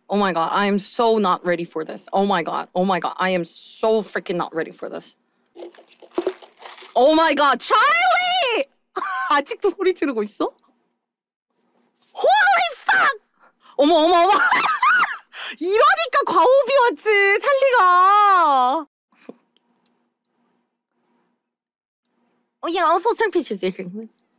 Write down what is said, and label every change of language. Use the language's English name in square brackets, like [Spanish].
[English] I am so not ready for this. Oh my god. I am so freaking not ready for this. Oh my god. Charlie! [Korean] 아직도 소리 지르고 있어? [English] Holy fuck! [Korean] 어머. 이러니까 과호비 왔지, 찰리가. [English] Yeah, also take pictures.